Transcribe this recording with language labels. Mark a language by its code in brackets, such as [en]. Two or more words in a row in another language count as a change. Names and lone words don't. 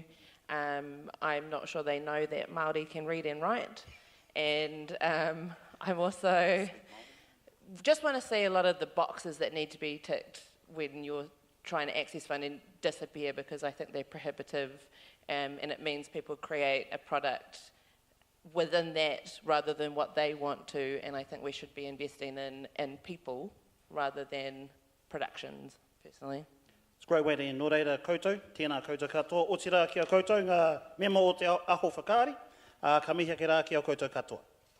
[en] I'm not sure they know that Māori can read and write, and I'm also just want to see a lot of the boxes that need to be ticked when you're trying to access funding disappear, because I think they're prohibitive, and it means people create a product within that rather than what they want to, and I think we should be investing in people rather than productions, personally. It's a great way to end. [mi] Nō reira koutou, tēnā koutou katoa. O te rā ki a koutou, ngā mema o te aho Whakaari, ka mihi ake rā ki a koutou katoa.